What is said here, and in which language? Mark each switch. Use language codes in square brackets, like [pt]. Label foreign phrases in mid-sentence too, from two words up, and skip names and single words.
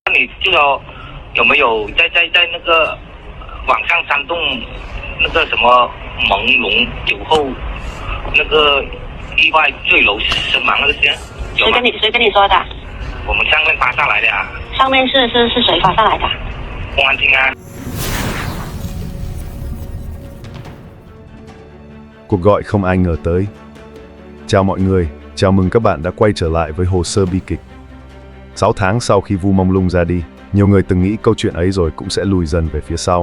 [zh] 你就说有没有在那个网上煽动那个什么朦胧酒后那个意外坠楼身亡那个事？谁跟你说的？我们上面发上来的啊。上面是谁发上来的？公安厅啊. [vi] Cuộc gọi không ai ngờ tới. Chào mọi người, chào mừng các bạn đã quay trở lại với hồ sơ bi kịch. 6 tháng sau khi Vu Mông Lung ra đi, nhiều người từng nghĩ câu chuyện ấy rồi cũng sẽ lùi dần về phía sau.